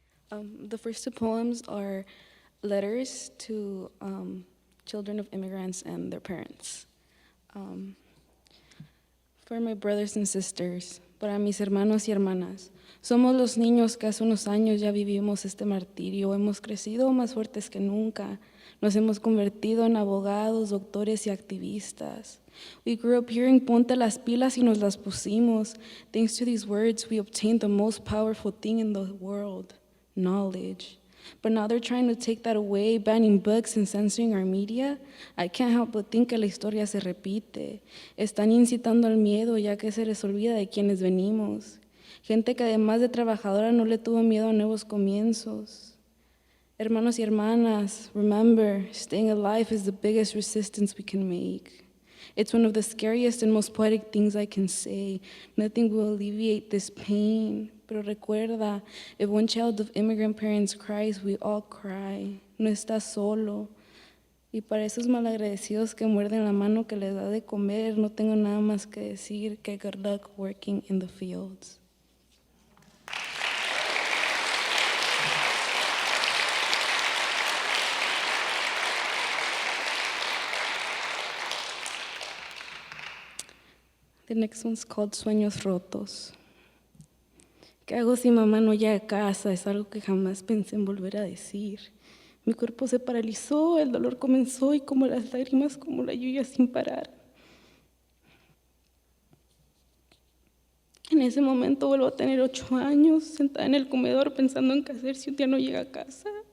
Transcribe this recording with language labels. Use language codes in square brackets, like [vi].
[en] The first two poems are letters to children of immigrants and their parents. For my brothers and sisters, [es] para mis hermanos y hermanas, somos los niños que hace unos años ya vivimos este martirio, hemos crecido más fuertes que nunca, nos hemos convertido en abogados, doctores y activistas. [en] We grew up hearing [es] ponte las pilas y nos las pusimos. [en] Thanks to these words, we obtained the most powerful thing in the world, knowledge. But now they're trying to take that away, banning books and censoring our media. I can't help but think [es] que la historia se repite. Están incitando al miedo ya que se les olvida de quiénes venimos. Gente que además de trabajadora no le tuvo miedo a nuevos comienzos. Hermanos y hermanas, [en] remember, staying alive is the biggest resistance we can make. It's one of the scariest and most poetic things I can say. Nothing will alleviate this pain. [es] Pero recuerda, [en] if one child of immigrant parents cries, we all cry. [es] No estás solo. Y para esos malagradecidos que muerden la mano que les da de comer, no tengo nada más que decir que [en] good luck working in the fields. The next one's called Sueños Rotos. [es] ¿Qué hago si mamá no llega a casa? Es algo que jamás pensé en volver a decir. Mi cuerpo se paralizó, el dolor comenzó y como las lágrimas, como la lluvia sin parar. En ese momento vuelvo a tener 8 años, sentada en el comedor pensando en qué hacer si un día no llega a casa.